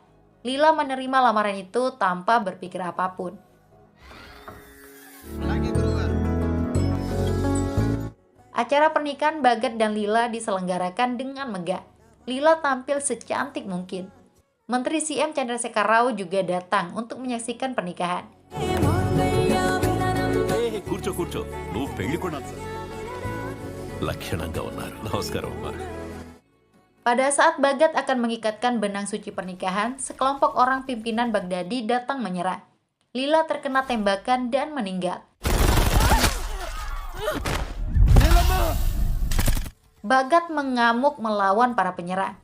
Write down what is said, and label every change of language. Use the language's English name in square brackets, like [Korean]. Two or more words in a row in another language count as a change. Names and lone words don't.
[Indonesian] Lila menerima lamaran itu tanpa berpikir apapun. Acara pernikahan Bagat dan Lila diselenggarakan dengan megah. Lila tampil secantik mungkin. Menteri CM Chandrasekhar Rao juga datang untuk menyaksikan pernikahan. [Telugu] కూర్చో నువ్వు పెళ్లి కూడా లక్షణంగా ఉన్నారు. నమస్కారం అమ్మా. [Indonesian] Pada saat Bagat akan mengikatkan benang suci pernikahan, sekelompok orang pimpinan Baghdadi datang menyerang. Lila terkena tembakan dan meninggal. Bagat mengamuk melawan para penyerang.